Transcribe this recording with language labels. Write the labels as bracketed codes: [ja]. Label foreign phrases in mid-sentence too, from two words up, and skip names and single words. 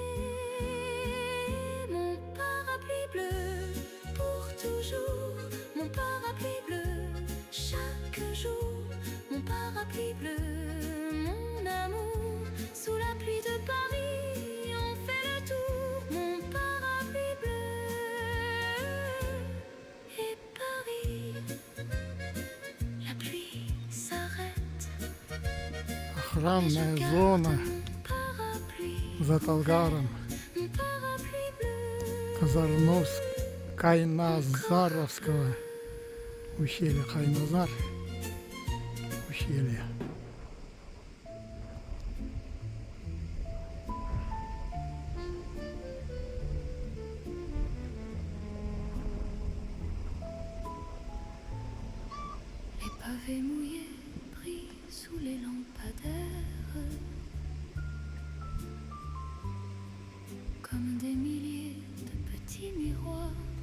[fr] Mon parapluie bleu pour toujours, mon parapluie bleu chaque jour, mon parapluie bleu, mon amour, sous la pluie de Paris, on fait le tour, mon parapluie bleu et Paris, la pluie s'arrête. [ru] Охранная зона за Талгаром. Кайназаровского ущелья. Кайназар ущелье. [fr] Les pavés mouillés brillent sous les lampadaires, comme des milliers de petits miroirs.